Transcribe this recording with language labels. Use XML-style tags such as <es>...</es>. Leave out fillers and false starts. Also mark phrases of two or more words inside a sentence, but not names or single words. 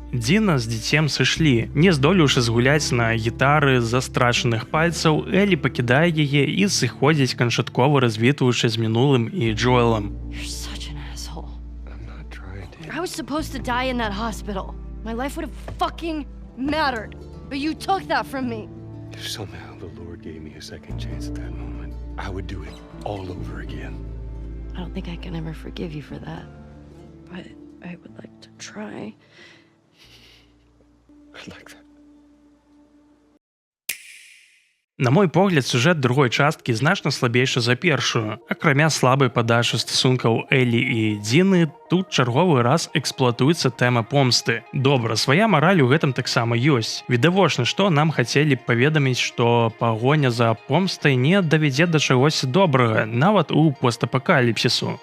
<be>Дзіна з дзіцем сышлі. Не здолеўшы згуляць на гітары з-за страчаных пальцаў, Элі пакідае яе і сыходзіць, канчаткова развітваючы з мінулым і Джоэлам.</be> <en>You're such an asshole. I'm not trying to. I was supposed to die in that hospital. My life would have fucking mattered. But you took that from me. If somehow the Lord gave me a second chance at that moment, I would do it all over again. I don't think I can ever forgive you for that. But I would like to try. I'd like that.</en> <be>На мой погляд, сюжэт другой часткі значна слабейшы за першую. Акрамя слабай падачы стасункаў Элі і Дзіны, тут чарговы раз эксплуатуецца тэма помсты. Добра, свая мараль у гэтым таксама ёсць. Відавочна, што нам хацелі паведаміць, што пагоня за помстай не давядзе да чагось добрага, нават у постапакаліпсісу.</be>